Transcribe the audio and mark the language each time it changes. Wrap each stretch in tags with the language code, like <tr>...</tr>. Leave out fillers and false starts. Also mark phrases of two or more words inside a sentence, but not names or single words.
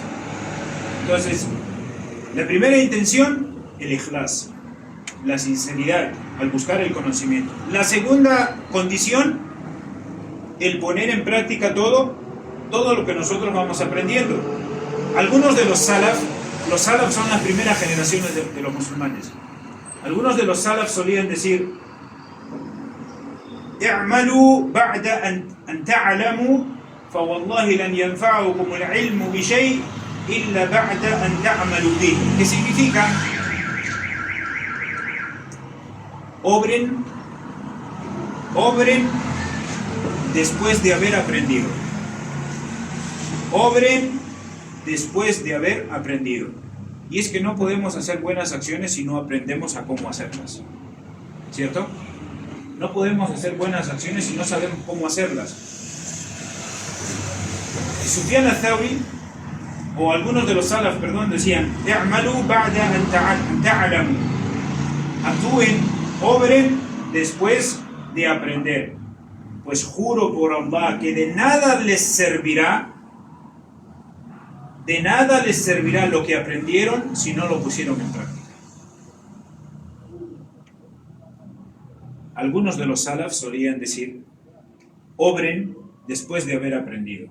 <es>Entonces, la primera intención, el ikhlas, la sinceridad al buscar el conocimiento. La segunda condición, el poner en práctica todo lo que nosotros vamos aprendiendo. Algunos de los salaf son las primeras generaciones de los musulmanes. Algunos de los salaf solían decir:</es> <ar>اعملوا بعد أن تعلموا فوالله لن ينفعكم العلم بشيء إلا بعد أن تعملوا به.</ar> <es>¿Qué significa? Obren después de haber aprendido. Obren después de haber aprendido. Y es que no podemos hacer buenas acciones si no aprendemos a cómo hacerlas, ¿cierto? No podemos hacer buenas acciones si no sabemos cómo hacerlas. Sufyan al-Thawri, o algunos de los salaf, decían:</es> <ar>"اعملوا بعد أن تعلموا",</ar> <es>actúen, obren después de aprender, pues juro por Allah que de nada les servirá lo que aprendieron si no lo pusieron en práctica. Algunos de los salaf solían decir: obren después de haber aprendido.</es>